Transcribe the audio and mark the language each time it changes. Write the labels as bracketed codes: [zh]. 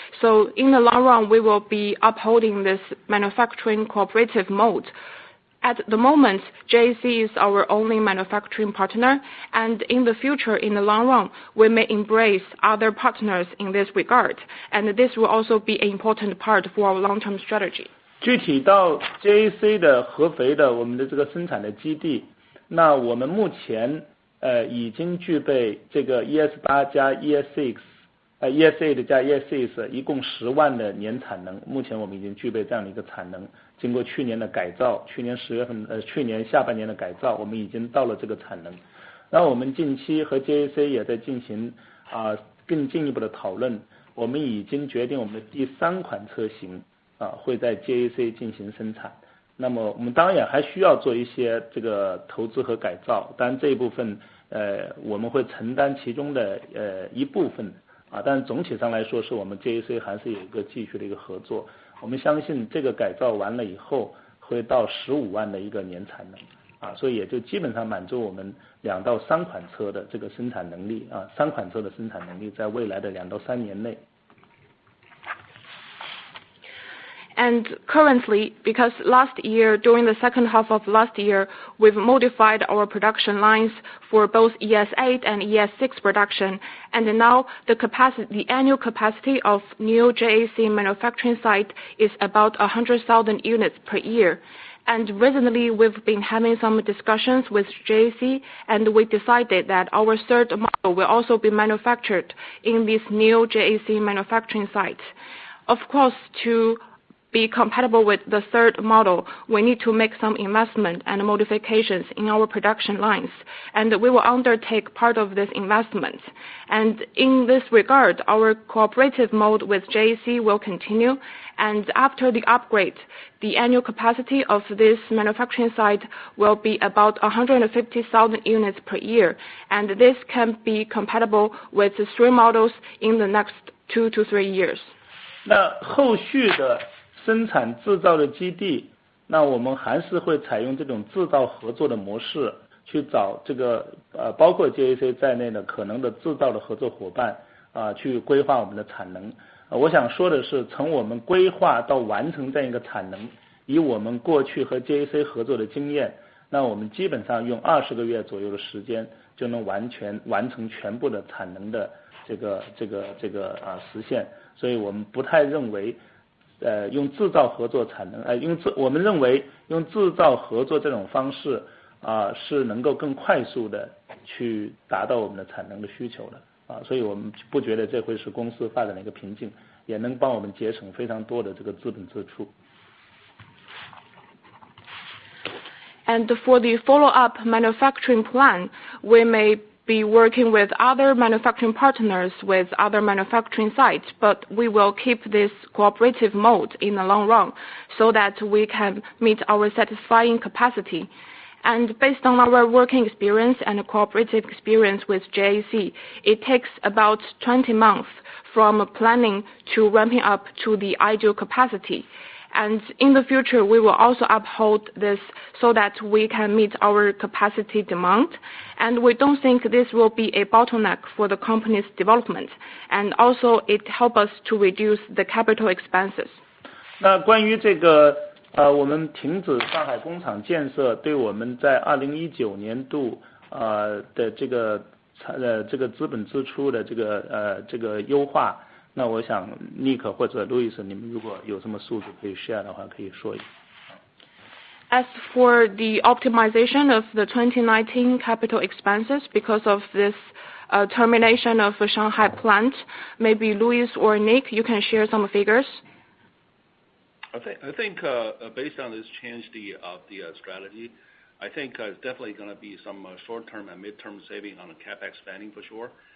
[en] So in the long run, we will be upholding this manufacturing cooperative mode. At the moment, JAC is our only manufacturing partner, and in the future, in the long run, we may embrace other partners in this regard, and this will also be an important part for our long-term strategy. [zh] 具体到 JAC 的合肥的我们的这个生产的基地，那我们目前已经具备这个 ES8 加 ES8 加 ES6 一共10万的年产能，目前我们已经具备这样的一个产能。经过去年的改造，去年下半年的改造，我们已经到了这个产能。然后我们近期和 JAC 也在进行更进一步的讨论，我们已经决定我们的第3款车型会在 JAC 进行生产。那么我们当然还需要做一些这个投资和改造，当然这一部分我们会承担其中的一部分但总体上来说是我们 JAC 还是有一个继续的一个合作。我们相信这个改造完了以后会到15万的一个年产能所以也就基本上满足我们2到3款车的这个生产能力3款车的生产能力在未来的2到3年内。 [en] And currently, because last year, during the second half of last year, we've modified our production lines for both ES8 and ES6 production, and now the annual capacity of new JAC manufacturing site is about 100,000 units per year. And recently, we've been having some discussions with JAC, and we decided that our third model will also be manufactured in this new JAC manufacturing site. Of course, to be compatible with the third model, we need to make some investment and modifications in our production lines, and we will undertake part of this investment. And in this regard, our cooperative mode with JAC will continue, and after the upgrade, the annual capacity of this manufacturing site will be about 150,000 units per year, and this can be compatible with the 3 models in the next 2 to 3 years. [zh] 那后续的生产制造的基地，那我们还是会采用这种制造合作的模式，去找这个包括 JAC 在内的可能的制造的合作伙伴去规划我们的产能。我想说的是，从我们规划到完成这样一个产能，以我们过去和 JAC 合作的经验，那我们基本上用20个月左右的时间就能完成全部的产能的这个实现。所以我们不太认为用制造合作产能我们认为用制造合作这种方式是能够更快速的去达到我们的产能的需求的所以我们不觉得这会是公司发展的一个瓶颈，也能帮我们节省非常多的这个资本支出。 [en] And for the follow-up manufacturing plan, we may be working with other manufacturing partners with other manufacturing sites, but we will keep this cooperative mode in the long run so that we can meet our satisfying capacity. And based on our working experience and cooperative experience with JAC, it takes about 20 months from planning to ramping up to the ideal capacity. And in the future, we will also uphold this so that we can meet our capacity demand. And we don't think this will be a bottleneck for the company's development. And also, it helps us to reduce the capital expenses. [zh] 那关于这个我们停止上海工厂建设，对我们在2019年度的这个资本支出的这个优化，那我想 Nick 或者 Louis 你们如果有什么数字可以 share 的话，可以说一下。 [en] As for the optimization of the 2019 capital expenses because of this termination of the Shanghai plant, maybe Louis or Nick, you can share some figures. I think based on this change of the strategy, I think it's definitely going to be some short-term and mid-term saving on the capex spending for sure.